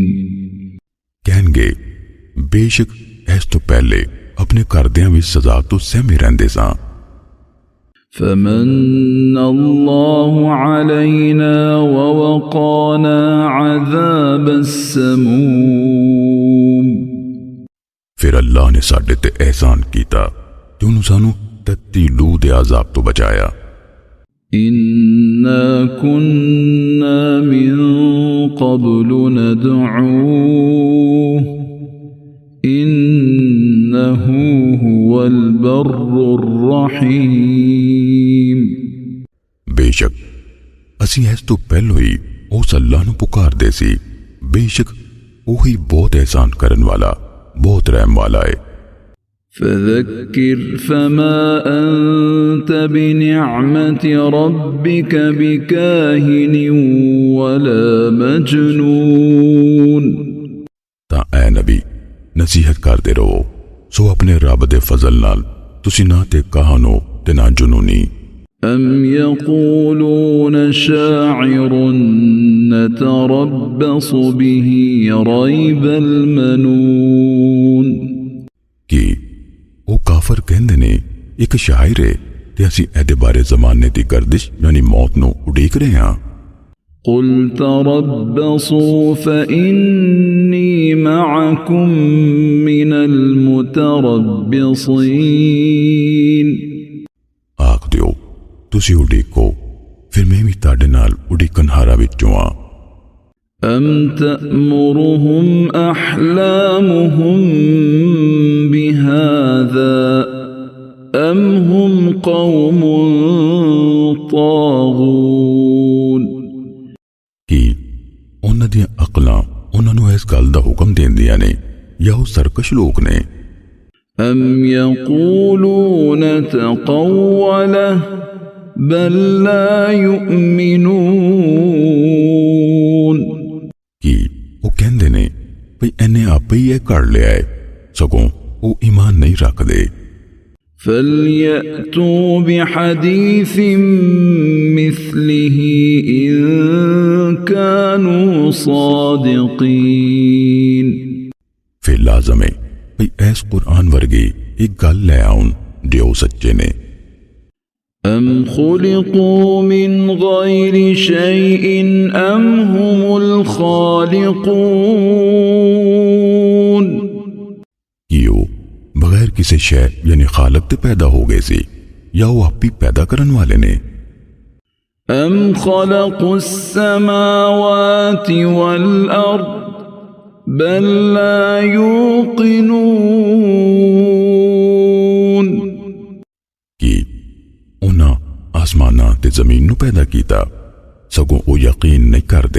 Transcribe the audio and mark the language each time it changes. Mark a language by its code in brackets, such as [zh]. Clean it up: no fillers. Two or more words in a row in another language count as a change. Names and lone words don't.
[pa] ਕਹਿਣਗੇ ਬੇਸ਼ੱਕ ਇਸ ਤੋਂ ਪਹਿਲੇ ਆਪਣੇ ਘਰਦਿਆਂ ਵਿੱਚ ਸਜ਼ਾ ਤੋਂ ਸਹਿਮੇ ਰਹਿੰਦੇ ਸਾਂ। [ar] فمن الله علينا ووقانا عذاب السموم [pa] ਫਿਰ ਅੱਲਾਹ ਨੇ ਸਾਡੇ ਤੇ ਅਹਿਸਾਨ ਕੀਤਾ ਤੇ ਉਹਨੂੰ ਸਾਨੂੰ ਤੱਤੀ ਲੂ ਦੇ ਅਜ਼ਾਬ ਤੋਂ ਬਚਾਇਆ। [ar] إنا كنا من قبل ندعوه إنه هو البر الرحيم [pa] ਬੇਸ਼ੱਕ ਅਸੀਂ ਇਸ ਤੋਂ ਪਹਿਲਾਂ ਹੀ ਉਸ ਅੱਲਾਹ ਨੂੰ ਪੁਕਾਰਦੇ ਸੀ, ਬੇਸ਼ੱਕ ਉਹੀ ਬਹੁਤ ਅਹਿਸਾਨ ਕਰਨ ਵਾਲਾ ਬਹੁਤ ਰਹਿਮ ਵਾਲਾ ਹੈ। [ar] فذكر فما أنت بنعمة ربك بكاهن ولا مجنون [pa] ਤਾਂ ਐ ਨਬੀ ਨਸੀਹਤ ਕਰਦੇ ਰਹੋ, ਸੋ ਆਪਣੇ ਰੱਬ ਦੇ ਫਜ਼ਲ ਨਾਲ ਤੁਸੀਂ ਨਾ ਤੇ ਕਾਹਨ ਹੋ ਤੇ ਨਾ ਜਨੂਨੀ। [ar] أم يقولون شاعر نتربص به ريب المنون [pa] ਕਿ ਉਹ ਕਾਫਰ ਕਹਿੰਦੇ ਨੇ ਇੱਕ ਸ਼ਾਇਰ ਹੈ ਤੇ ਅਸੀਂ ਇਹਦੇ ਬਾਰੇ ਜ਼ਮਾਨੇ ਦੀ ਗਰਦਿਸ਼ ਯਾਨੀ ਮੌਤ ਨੂੰ ਉਡੀਕ ਰਹੇ ਹਾਂ। [ar] قل تربصوا فإني معكم من المتربصين [pa] ਆਖ ਦਿਓ ਤੁਸੀਂ ਉਡੀਕੋ, ਫਿਰ ਮੈਂ ਵੀ ਤੁਹਾਡੇ ਨਾਲ ਉਡੀਕਣਹਾਰਾਂ ਵਿੱਚੋਂ ਆ। [ar] أم تأمرهم أحلامهم بهذا أم هم قوم طاغون [pa] ਕਿ ਉਹਨਾਂ ਦੀਆਂ ਅਕਲਾਂ ਉਹਨਾਂ ਨੂੰ ਇਸ ਗੱਲ ਦਾ ਹੁਕਮ ਦਿੰਦੀਆਂ ਨੇ ਜਾਂ ਉਹ ਸਰਕਸ਼ ਲੋਕ ਨੇ। [ar] أم يقولون تقوله بل لا يؤمنون [pa] ਕਿ ਉਹ ਕਹਿੰਦੇ ਨੇ ਭਈ ਇਹਨੇ ਆਪੇ ਹੀ ਇਹ ਕਰ ਲਿਆ ਹੈ, ਸਗੋਂ ਉਹ ਈਮਾਨ ਨਹੀਂ ਰੱਖਦੇ। [ar] فليأتوا بحديث مثله إن كانوا صادقين [pa] ਫਿਰ ਲਾਜ਼ਮ ਹੈ ਭਈ ਇਸ ਕੁਰਾਨ ਵਰਗੀ ਇੱਕ ਗੱਲ ਲੈ ਆਉਣ ਜੇ ਉਹ ਸੱਚੇ ਨੇ। [ar] أم خلقوا من غير شيء أم هم الخالقون [pa] ਕਿ ਉਹ ਬਗੈਰ ਕਿਸੇ ਸ਼ੈ ਯਾਨੀ ਖਾਲਕ ਤੇ ਪੈਦਾ ਹੋ ਗਏ ਸੀ ਜਾਂ ਉਹ ਆਪ ਹੀ ਪੈਦਾ ਕਰਨ ਵਾਲੇ ਨੇ। [ar] أم خلقوا السماوات والأرض بل لا يوقنون [pa] ਕਿ ਉਹਨਾਂ ਆਸਮਾਨਾਂ ਤੇ ਕੀਤਾ, ਸਗੋਂ ਵੋ ਯਕੀਨ ਨਹੀਂ ਕਰਦੇ।